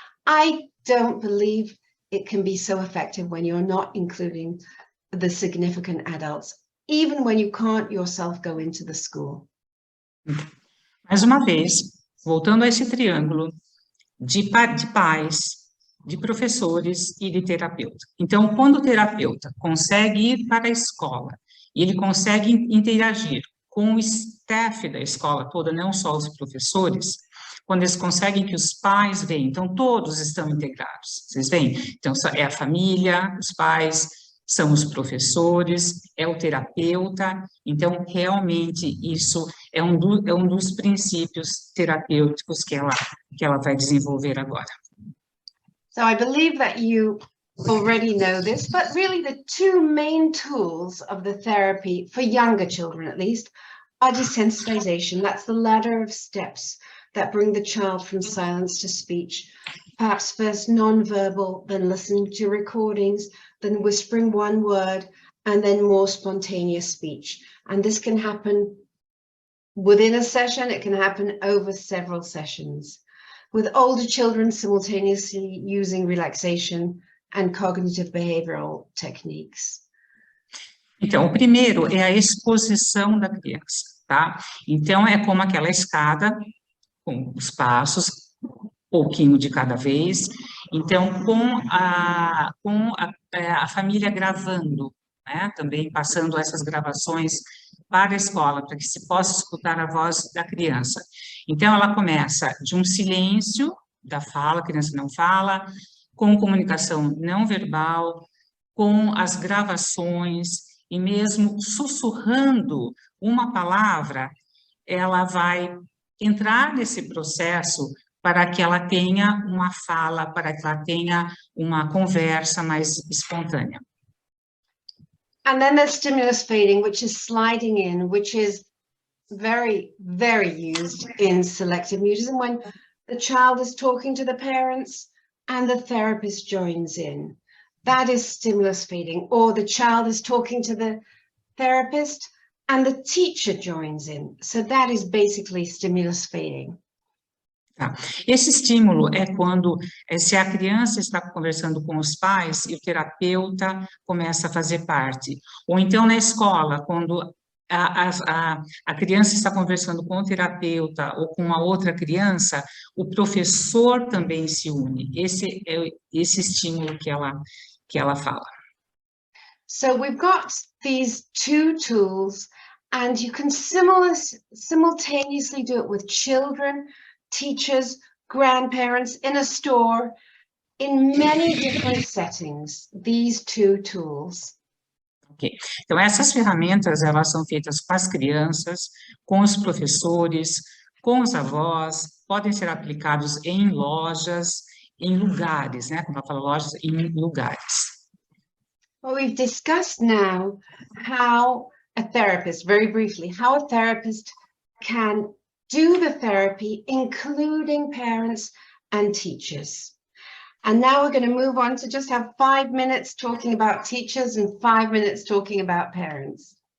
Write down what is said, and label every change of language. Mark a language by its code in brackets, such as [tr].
[en] I don't believe it can be so effective when you're not including the significant adults, even when you can't yourself go into the school. [pt] Mais uma vez, voltando a esse triângulo de pais, de professores e de terapeuta. Então, quando o terapeuta consegue ir para a escola e ele consegue interagir com o staff da escola toda, não só os professores, quando eles conseguem que os pais venham, então todos estão integrados, vocês veem? Então, é a família, os pais, são os professores, é o terapeuta, então, realmente, isso é um dos princípios terapêuticos que ela vai desenvolver agora. [en] So I believe that you already know this, but really the two main tools of the therapy, for younger children at least, are desensitization. That's the ladder of steps that bring the child from silence to speech. Perhaps first non-verbal, then listening to recordings, then whispering one word, and then more spontaneous speech. And this can happen within a session, it can happen over several sessions. With older children, simultaneously using relaxation and cognitive behavioral techniques? [pt] Então, o primeiro é a exposição da criança, tá? Então, é como aquela escada, com os passos, pouquinho de cada vez. Então, com a família gravando, né? Também passando essas gravações para a escola, para que se possa escutar a voz da criança. Então, ela começa de um silêncio da fala, a criança não fala, com comunicação não verbal, com as gravações, e mesmo sussurrando uma palavra, ela vai entrar nesse processo para que ela tenha uma fala, para que ela tenha uma conversa mais espontânea. [en] And then there's stimulus fading, which is sliding in, which is very, very used in selective mutism when the child is talking to the parents and the therapist joins in. That is stimulus fading, or the child is talking to the therapist and the teacher joins in. So that is basically stimulus fading. [pt] Tá. Esse estímulo é quando, se a criança está conversando com os pais e o terapeuta começa a fazer parte. Ou então na escola, quando a criança está conversando com o terapeuta ou com a outra criança, o professor também se une. Esse é esse estímulo que ela fala. [en] So we've got these two tools, and you can simultaneously do it with children, teachers, grandparents, in a store, in many different settings, these two tools. Okay. [pt] Então, essas ferramentas, elas são feitas com as crianças, com os professores, com os avós, podem ser aplicados em lojas, em lugares, né? Como eu falo, lojas, em lugares. [en] Well, we've discussed now how a therapist, very briefly, how a therapist can do the therapy, including parents and teachers. And now we're going to move on to just have 5 minutes talking about teachers and 5 minutes talking about parents.